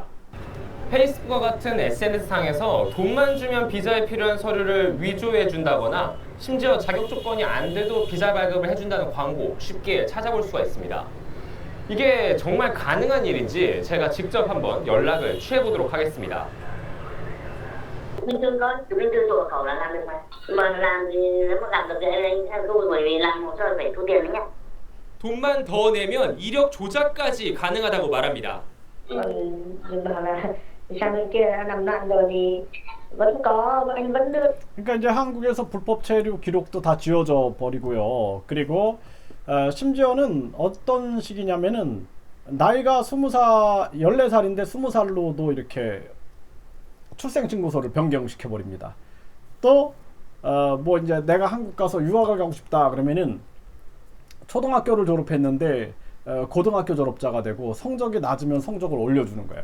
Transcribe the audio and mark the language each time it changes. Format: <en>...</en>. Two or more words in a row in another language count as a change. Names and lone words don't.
<ko>페이스북과 같은 SNS상에서 돈만 주면 비자에 필요한 서류를 위조해 준다거나 심지어 자격 조건이 안 돼도 비자 발급을 해준다는 광고 쉽게 찾아볼 수가 있습니다. 이게 정말 가능한 일인지 제가 직접 한번 연락을 취해보도록 하겠습니다.</ko> <vi>Bình thường thôi, bình thường sổ khẩu là làm được mà làm thì nếu mà làm được thì anh theo tôi bởi vì làm hồ sơ phải thu tiền đấy nhá.</vi> <ko>돈만 더 내면 이력 조작까지 가능하다고 말합니다.</ko> <vi>Còn bảo là sang bên kia đã làm loạn rồi thì vẫn có anh vẫn được.</vi> <ko>그러니까 이제 한국에서 불법 체류 기록도 다 지워져 버리고요. 그리고 심지어는 어떤 식이냐면은 나이가 14살인데 20살로도 이렇게 출생신고서를 변경시켜 버립니다. 또 뭐 이제 내가 한국 가서 유학을 가고 싶다 그러면은 초등학교를 졸업했는데 고등학교 졸업자가 되고 성적이 낮으면 성적을 올려주는 거예요.</ko>